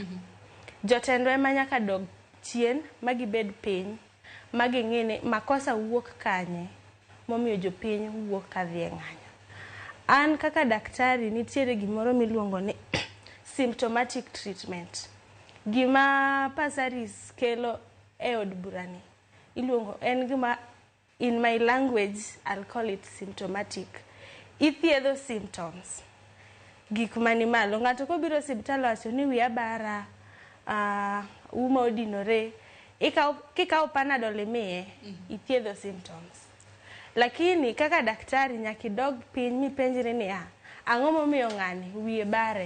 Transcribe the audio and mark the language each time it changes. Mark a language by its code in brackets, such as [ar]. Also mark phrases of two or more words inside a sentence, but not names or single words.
[luo] Jotendwa ema nyaka dog chien magibed piny maging'e ni makosa wuok kanye momiyo jopiny wuok ka dhi e ng'anyo. An kaka daktari nitiere gimoro miluongo ni [en] symptomatic treatment. [luo] Gima Pasaris kelo e od burani iluongo en gima [en] in my language I'll call it symptomatic. [luo] Ithiedho symptoms. Gik mani malo. Ng'ato kobiro osiptal wacho ni wiya bara, uma odinore, kikaw Panadol imiye, ithiedho symptoms. Lakini kaka daktari nyaki dog piny mipenjre ni ang'o momiyo ng'ani wiye bare.